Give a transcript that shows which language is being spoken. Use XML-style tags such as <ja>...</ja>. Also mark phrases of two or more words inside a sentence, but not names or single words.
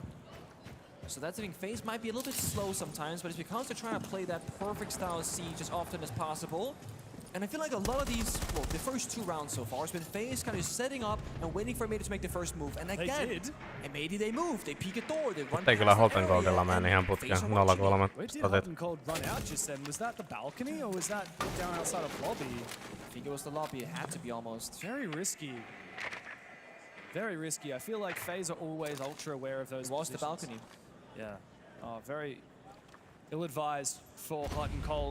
<en>So that's the thing. FaZe might be a little bit slow sometimes, but it's because they're trying to play that perfect style siege as often as possible. And I feel like a lot of these, well, the first two rounds so far has been FaZe kind of setting up and waiting for M80 to make the first move. And again, M80 they move, they peek a door, they run.</en> <fi>Ei kyllä Holten Coldilla mene ihan putkeen 0-3.</fi> <en>Where did Holten Cold run out just then? Was that the balcony or was that down outside of lobby? I think it was the lobby. It had to be almost. Very risky. Very risky. I feel like FaZe are always ultra aware of those. Lost the balcony. Yeah. Oh, very ill-advised for hot and cold.</en>